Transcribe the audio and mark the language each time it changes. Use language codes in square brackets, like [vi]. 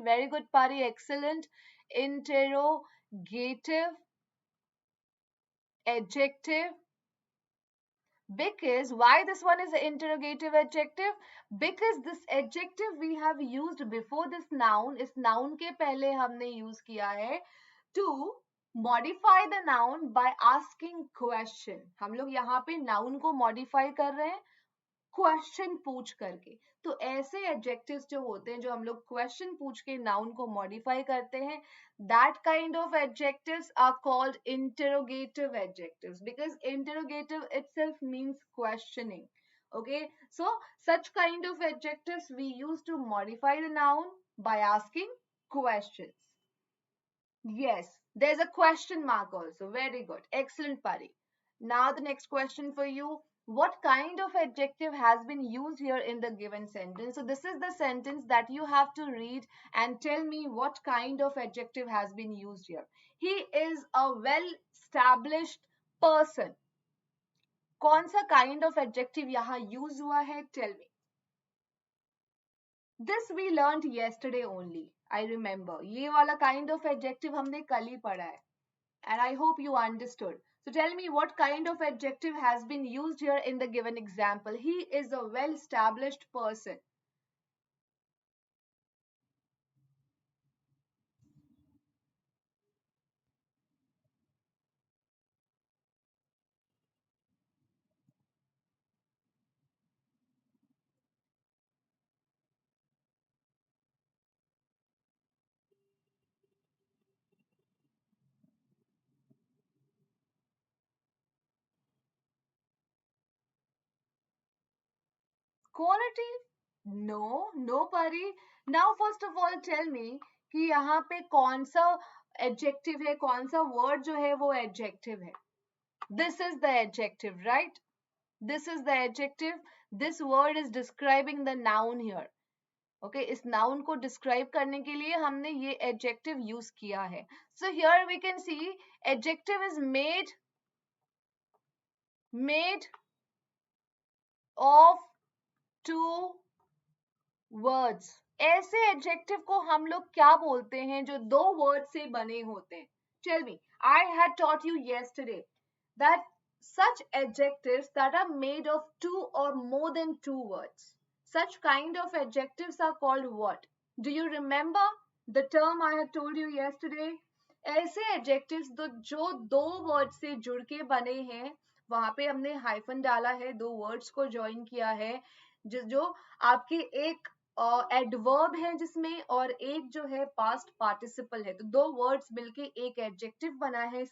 [en] Very good, Pari, excellent. Interrogative adjective. Because why this one is an interrogative adjective? Because this adjective we have used before this noun, [hi] इस noun के पहले हमने use किया है [en] to modify the noun by asking question. [hi] हम लोग यहाँ पे noun को modify कर रहे हैं क्वेश्चन पूछ करके. तो ऐसे एडजेक्टिव्स जो होते हैं जो हम लोग क्वेश्चन पूछ के नाउन को मॉडिफाई करते हैं, [en] That kind of adjectives are called interrogative adjectives because interrogative itself means questioning. Okay, so such kind of adjectives we use to modify the noun by asking questions. Yes, there's a question mark also. Very good. Excellent, Pari. Now the next question for you. What kind of adjective has been used here in the given sentence? So this is the sentence that you have to read and tell me what kind of adjective has been used here. He is a well-established person. [hi] कौन सा kind of adjective यहाँ use हुआ है? [en] Tell me. This we learned yesterday only. I remember. [hi] ये वाला kind of adjective हमने कल ही पढ़ा है. [en] And I hope you understood. So tell me what kind of adjective has been used here in the given example. He is a well-established person. Quality? No, no Pari. Now first of all tell me [hi] कि यहाँ पे कौन सा adjective है, कौन सा word जो है वो adjective है. [en] This is the adjective, right? This is the adjective. This word is describing the noun here. [hi] Okay, इस noun को describe करने के लिए हमने ये adjective use किया है. [en] So here we can see adjective is made of two words. [hi] ऐसे adjective को हम लोग क्या बोलते हैं जो दो word से बने होते हैं? [en] Tell me. I had taught you yesterday that such adjectives that are made of two or more than two words. Such kind of adjectives are called what? Do you remember the term I had told you yesterday? [hi] ऐसे adjectives जो दो words से जुड़ के बने हैं, वहां पे हमने hyphen डाला है, दो words को join किया है, जो आपके एक एडवर्ब है जिसमें और एक जो है पास्ट पार्टिसिपल है, तो दो वर्ड्स मिलके एक एडजेक्टिव बना है.